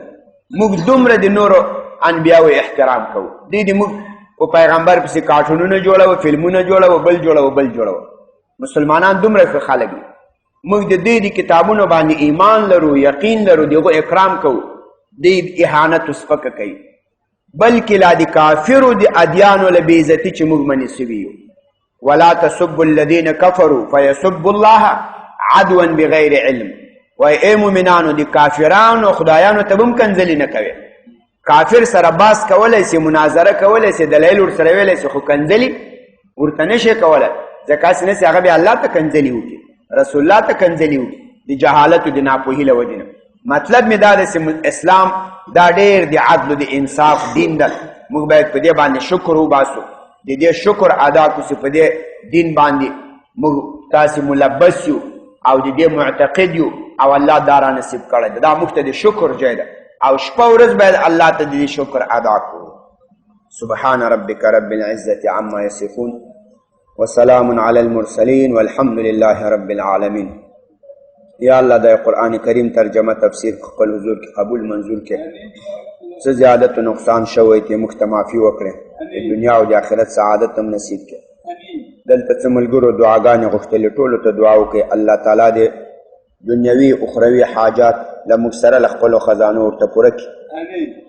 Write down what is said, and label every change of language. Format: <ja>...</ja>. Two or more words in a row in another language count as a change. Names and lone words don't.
<ps>موږ دومره د نورو انبیاو احترام کوو، دوی د موږ په پیغمبر پسې کارټونونه جوړوه، فلمونه جوړوه، بل جوړوه. مسلمانان دومره ښه خلک دي، موږ د دوی د کتابونو باندې ایمان لرو، یقین لرو، د هغو اکرام کوو، دوی اهانت او سپکه کوي. بلکې لا د کافرو د ادیانو له بېعزتي چې موږ منې سوي یو.</ps> <ar>ولا تسبوا الذین کفروا فیسبوا الله عدوا بغیر علم.</ar> <ps>وایي ای مؤمنانو د کافرانو خدایانو ته به هم کنځلې نه کوئ. کافر سره باس کولی سي، مناظره کولی سي، دلایل ورسره ویلی سي، خو کنځلې ورته نه شي کولی، ځکه هسې نه سي هغه بیا الله ته کنځلې وکړي، رسول الله ته کنځلې وکړي د جهالت او د ناپوهي له وجې نه. مطلب مې دا دی چې اسلام دا ډېر د عدل او د انصاف دین ده. موږ باید په دې باندې شکر وباسو، د دې شکر ادا کړو چې په دې دین باندې موږ تاسې ملبس یو او د دې معتقد یو او الله دا را نصیب کړی ده. دا موږ ته د شکر ځای ده او شپه ورځ باید الله ته د دې شکر ادا کړو.</ps> <ar>سبحان ربک رب العزة عما یصفون وسلام علی المرسلین والحمد لله رب العالمین.</ar> <ps>یا الله د قرآن کریم ترجمه تفسیر خپل حضور کې قبول منظور کې، څه زیادت و نقصان شوی ته موږ ته معافي وکړي، د دنیا او د آخرت سعادت هم نصیب کړي. دلته څه ملګرو دعاګانې غوښتلې، ټولو ته دعا وکړئ الله تعالی دې دنیوي اخروي حاجات له موږ سره له خپلو خزانو ورته پوره کړي.</ps>